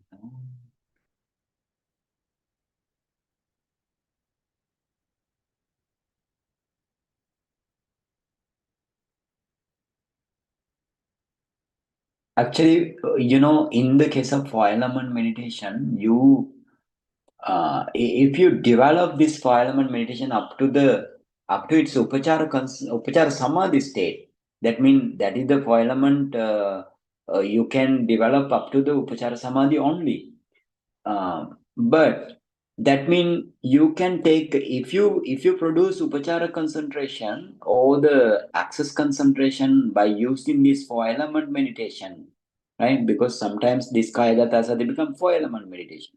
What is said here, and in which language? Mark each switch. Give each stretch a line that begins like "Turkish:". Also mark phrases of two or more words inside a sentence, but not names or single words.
English: Actually, in the case of 4 element meditation, if you develop this 4 element meditation up to its
Pali: upachara samadhi
English: state, that means that is the 4 element you can develop up to the
Pali: upachara samadhi
English: only. But that means you can take, if you produce upachara concentration or the access concentration by using this 4 element meditation, right? Because sometimes this Kāyagatāsatikathā they become 4 element meditation.